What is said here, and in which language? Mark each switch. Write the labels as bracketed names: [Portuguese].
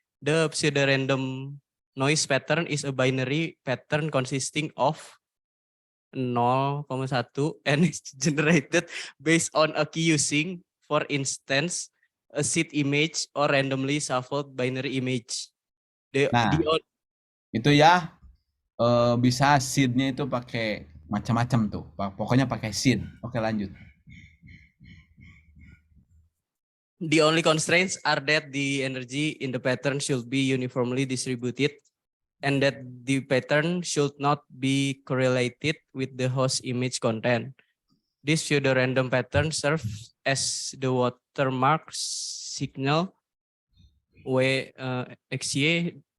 [English] The pseudo-random noise pattern is a binary pattern consisting of 0,1 and is generated based on a key using, for instance, a seed image or randomly shuffled binary image. [Indonesian] Itu ya bisa seed-nya itu pakai macam-macam tuh. Pokoknya pakai seed. Oke, lanjut. [English] The only constraints are that the energy in the pattern should be uniformly distributed and that the pattern should not be correlated with the host image content. This pseudo-random pattern serves as the watermark signal WXY.